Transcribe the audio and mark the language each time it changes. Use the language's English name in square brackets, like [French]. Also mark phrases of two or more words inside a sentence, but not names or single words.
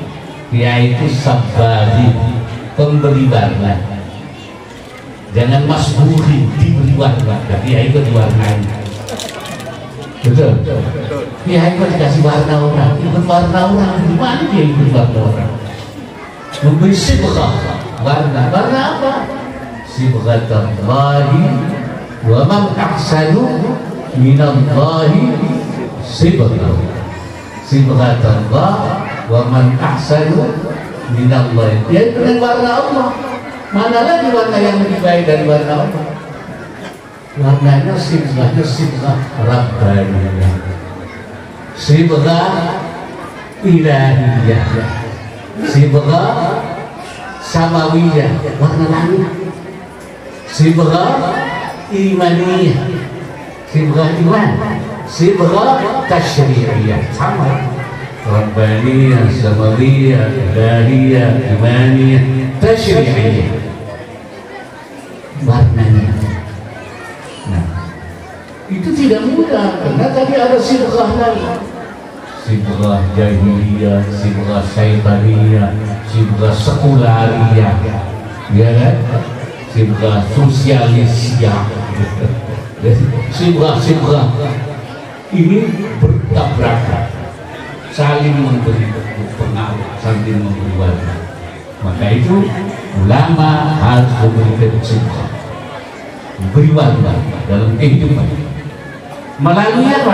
[Indonesian] Yaitu sabari, pemberi warna. jangan masbuhin, diberi warna. Kiai itu diwarnai. Betul. Kiai itu dikasih warna orang, ikut warna orang. Gimana dia ikut warna orang? Memberi sibghah warna. Warna apa? [Arabic] صبغة الله ومن أحسن من الله صبغة. صبغة الله ومن أحسن من الله. [Indonesian] Ya dengan warna Allah. Mana lagi warna yang lebih baik dari warna Allah? Warnanya [Arabic] صبغة ربانية صبغة إلهية صبغة سماوية, [Indonesian] warna langit, [Arabic] صبغة إيمانية صبغة إيمان صبغة تشريعية, [Indonesian] sama. [Arabic] ربانية سماوية إلهية إيمانية تشريعية, [Indonesian] warnanya. Nah, itu tidak mudah karena tadi ada sibghah lain, [Arabic] صبغة جاهلية, صبغة شيطانية صبغة سكولارية, [Indonesian] ya kan? [Arabic] صبغة سوسياليسية, [Indonesian] sibghah ini bertabrakan, saling memberi pengaruh, saling memberi warna. Maka itu ulama harus memberikan sibghah, beri warna dalam kehidupan. Melalui apa?